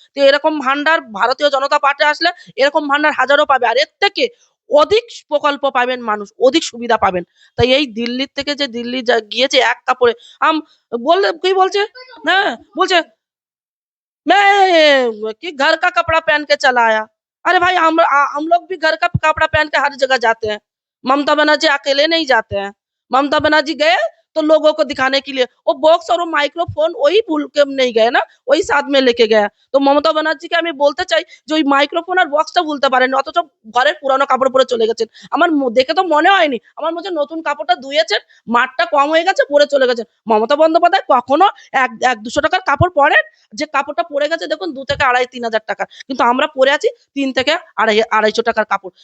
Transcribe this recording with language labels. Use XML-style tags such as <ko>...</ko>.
<bn>তো এরকম ভান্ডার ভারতীয় জনতা পার্টি আসলে এরকম ভান্ডার হাজারো পাবে, আর এর থেকে অধিক প্রকল্প পাবেন মানুষ, অধিক সুবিধা পাবেন। তাই এই দিল্লির থেকে যে দিল্লি গিয়েছে এক কাপড়ে, বললে কি বলছে, হ্যাঁ বলছে</bn> <hi>मैं कि घर का कपड़ा पहन के चला आया। अरे भाई हम लोग भी घर का कपड़ा पहन के हर जगह जाते हैं। ममता बनर्जी अकेले नहीं जाते हैं। ममता बनर्जी गए तो लोगों को दिखाने के लिए वो बॉक्स और वो माइक्रोफोन वही भूल के नहीं गए ना, वही साथ में लेके गया।</hi> <bn>तो ममता बनर्जीকে আমি বলতে চাই যে ওই মাইক্রোফোন আর বক্সটা ভুলতে পারেন, অথচ ঘরের পুরানো কাপড় পরে চলে গেছেন। আমার দেখে তো মনে হয়নি, আমার মনে হচ্ছে নতুন কাপড়টা ধুয়েছেন, মাঠটা কম হয়ে গেছে, পরে চলে গেছেন। মমতা বন্দ্যোপাধ্যায় কখনো 100-200 টাকার কাপড় পরেন, যে কাপড়টা পরে গেছে দেখুন 2 থেকে 2,500-3,000 টাকা, কিন্তু আমরা পরে আছি 3 থেকে 250 টাকার কাপড়।</bn>